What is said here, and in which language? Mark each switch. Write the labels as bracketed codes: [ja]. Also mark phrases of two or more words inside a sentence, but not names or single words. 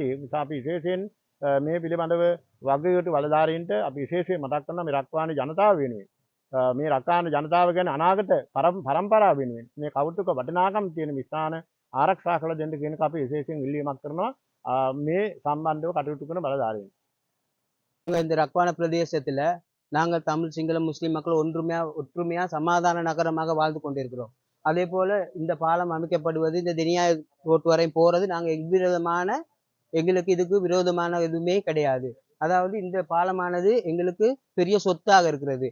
[si] නිසා අපි විශේෂයෙන් මේ පිළිබඳව වගකීතු බලධාරීන්ට අපි විශේෂයෙන් මතක් කරනවා මේ රක්වාන ජනතාව වෙනුවෙන්. මේ රක්වාන ජනතාව ගැන අනාගත පරම්පරාව වෙනුවෙන් මේ කෞතුක වටිනාකම් තියෙන ස්ථාන ආරක්ෂා කළ දෙන්න කියන එක අපි විශේෂයෙන් ඉල්ලීමක් කරනවා මේ සම්බන්ධව කටයුතු කරන බලධාරීන්. [ta] இந்த ரக்வான பிரதேசத்தில் நாங்கள் தமிழ் சிங்கள முஸ்லீம் மக்கள் ஒற்றுமையா சமாதான நகரமாக வாழ்ந்து கொண்டிருக்கிறோம். அதே போல இந்த பாலம் அமைக்கப்படுவது இந்த தினியாய ரோட்டு வரை போறது நாங்கள் எங்களுக்கு இதுக்கு விரோதமான எதுவுமே கிடையாது. அதாவது இந்த பாலமானது எங்களுக்கு பெரிய சொத்தாக இருக்கிறது.